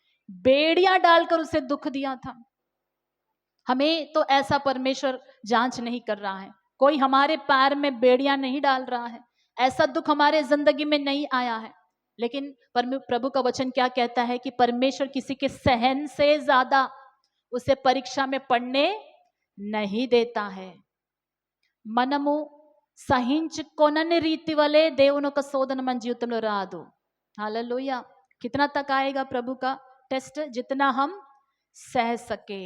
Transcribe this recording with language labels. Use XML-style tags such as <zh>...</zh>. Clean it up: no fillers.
<hi>बेड़ियां डालकर उसे दुख दिया था। हमें तो ऐसा परमेश्वर जांच नहीं कर रहा है, कोई हमारे पैर में बेड़ियां नहीं डाल रहा है, ऐसा दुख हमारे जिंदगी में नहीं आया है। लेकिन प्रभु का वचन क्या कहता है कि परमेश्वर किसी के सहन से ज्यादा उसे परीक्षा में पढ़ने नहीं देता है।</hi> <te>మనము సహించుకొనని రీతి వలె దేవుని యొక్క శోధన మన జీవితంలో రాదు।</te> <hi>हालेलुया। कितना तक आएगा प्रभु का टेस्ट? जितना हम सह सके।</hi>